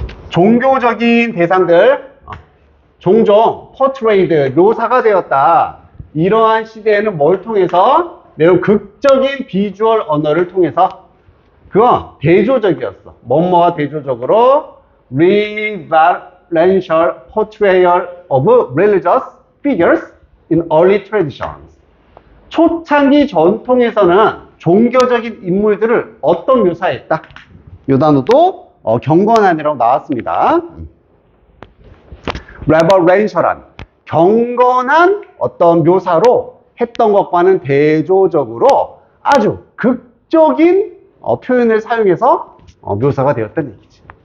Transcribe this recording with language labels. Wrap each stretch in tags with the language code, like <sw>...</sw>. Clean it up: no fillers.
<ko>종교적인 대상들, 종종 portrayed, 묘사가 되었다. 이러한 시대에는 뭘 통해서? 매우 극적인 비주얼 언어를 통해서. 그건 대조적이었어. 뭐뭐와 대조적으로</ko> <en>reverential portrayal of religious figures in early traditions.</en> <ko>초창기 전통에서는 종교적인 인물들을 어떤 묘사했다? 이 단어도 경건한이라고 나왔습니다. reverential한 경건한 어떤 묘사로 했던 것과는 대조적으로 아주 극적인 표현을 사용해서 묘사가 되었다는 얘기지.</ko>